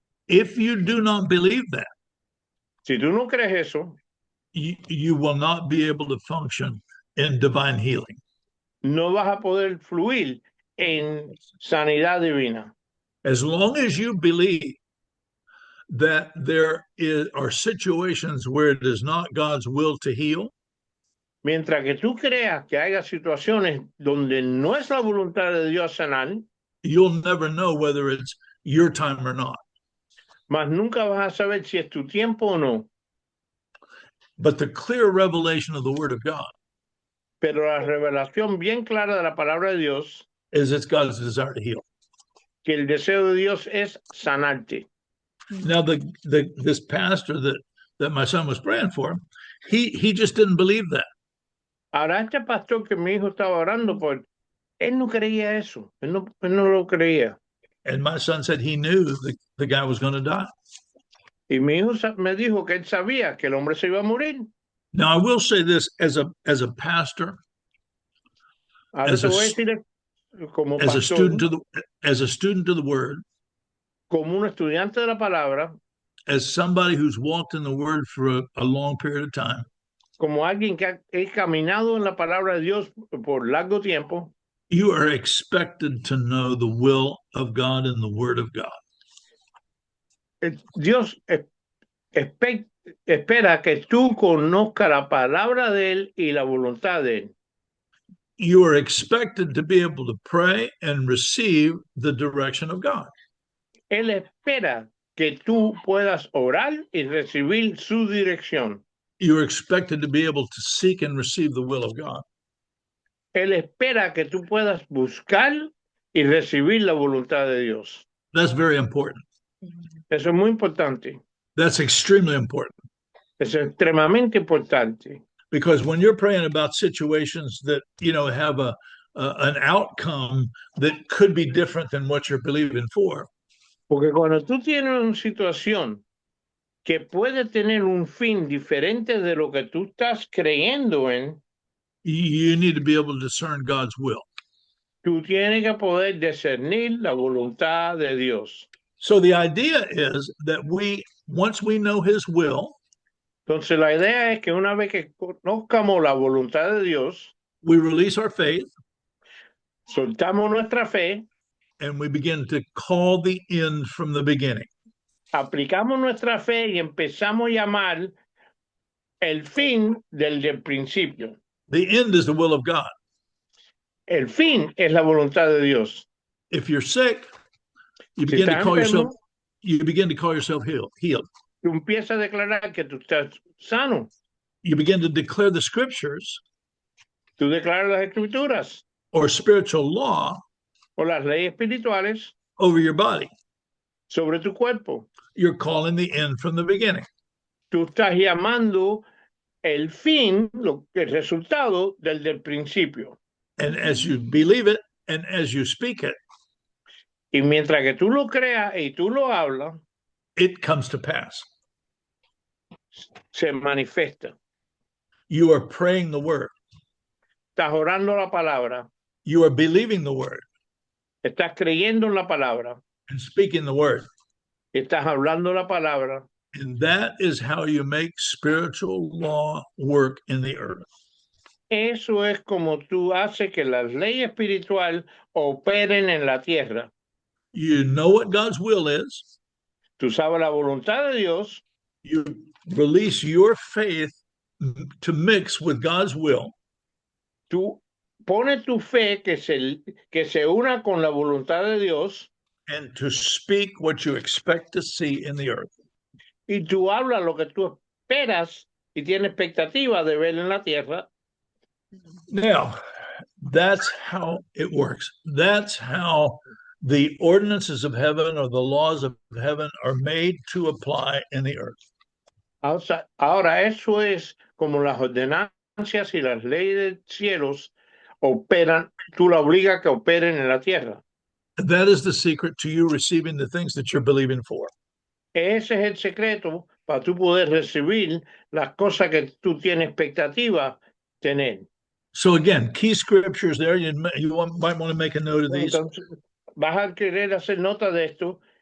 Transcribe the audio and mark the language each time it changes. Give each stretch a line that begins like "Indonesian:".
English: If you do not believe that,
Spanish: Si tú no crees eso,
English: you will not be able to function in divine healing.
Spanish: no vas a poder fluir en sanidad divina.
English: As long as you believe that there are situations where it is not God's will to heal,
Spanish: Mientras que tú creas que haya situaciones donde no es la voluntad de Dios sanar,
English: you'll never know whether it's your time or not.
Spanish: mas nunca vas a saber si es tu tiempo o no.
English: But the clear revelation of the Word of God
Spanish: Pero la revelación bien clara de la palabra de Dios,
English: is it's God's desire to heal.
Spanish: que el deseo de Dios es sanarte.
English: Now, this pastor that that my son was praying for him, he just didn't believe that.
Spanish: Ahora, este pastor que mi hijo estaba orando por, él no creía eso, él no lo creía.
English: And my son said he knew the guy was going to die.
Spanish: Y mi hijo me dijo que él sabía que el hombre se iba a morir.
English: Now, I will say this as a pastor,
Spanish: Ahora
English: as
Spanish: te a, voy a decir como
English: as a pastor, student of the word,
Spanish: como un estudiante de la palabra,
English: as somebody who's walked in the word for a long period of time,
Spanish: como alguien que ha caminado en la palabra de Dios por largo tiempo,
English: you are expected to know the will of God and the word of God.
Spanish: Dios espera que tú conozcas la palabra de él y la voluntad de él.
English: You are expected to be able to pray and receive the direction of God.
Spanish: Él espera que tú puedas orar y recibir su dirección.
English: You are expected to be able to seek and receive the will of God.
Spanish: Él espera que tú puedas buscar y recibir la voluntad de Dios.
English: That's very important.
Spanish: Eso es muy importante.
English: That's extremely important.
Spanish: Eso es extremadamente importante.
English: Because when you're praying about situations that, have an outcome that could be different than what you're believing for.
Spanish: Porque cuando tú tienes una situación que puede tener un fin diferente de lo que tú estás creyendo en,
English: you need to be able to discern God's will.
Spanish: Tú tienes que poder discernir la voluntad de Dios.
English: So the idea is that once we know his will,
Spanish: entonces la idea es que una vez que conozcamos la voluntad de Dios,
English: we release our faith,
Spanish: soltamos nuestra fe,
English: and we begin to call the end from the beginning.
Spanish: Aplicamos nuestra fe y empezamos a llamar el fin del principio.
English: The end is the will of God.
Spanish: El fin es la voluntad de Dios.
English: If you're sick, you begin to call yourself healed.
Spanish: Tú empiezas a declarar que tú estás sano.
English: You begin to declare the scriptures.
Spanish: Tú declaras las escrituras.
English: Or spiritual law.
Spanish: O las leyes espirituales.
English: Over your body.
Spanish: Sobre tu cuerpo.
English: You're calling the end from the beginning.
Spanish: Tú estás llamando el fin, el resultado del principio.
English: And as you believe it and as you speak it,
Spanish: y mientras que tú lo creas y tú lo hablas,
English: it comes to pass.
Spanish: Se manifiesta.
English: You are praying the word.
Spanish: Estás orando la palabra.
English: You are believing the word.
Spanish: Estás creyendo en la palabra.
English: And speaking the word.
Spanish: Estás hablando la palabra.
English: And that is how you make spiritual law work in the earth.
Spanish: Eso es como tú haces que las leyes espirituales operen en la tierra.
English: You know what God's will is.
Spanish: Tú sabes la voluntad de Dios.
English: You release your faith to mix with God's will.
Spanish: Tú pones tu fe que se una con la voluntad de Dios.
English: And to speak what you expect to see in the earth.
Spanish: Y tú hablas lo que tú esperas y tienes expectativa de ver en la tierra.
English: Now, that's how it works. That's how the ordinances of heaven or the laws of heaven are made to apply in the earth.
Spanish: Ahora, eso es como las ordenanzas y las leyes de cielos operan, tú la obligas que operen en la tierra.
English: That is the secret to you receiving the things that you're believing for.
Spanish: Ese es el secreto para tú poder recibir las cosas que tú tienes expectativa tener.
English: So again, key scriptures there. You might want to make a note of these.
Spanish: Entonces, vas a querer hacer nota de esto.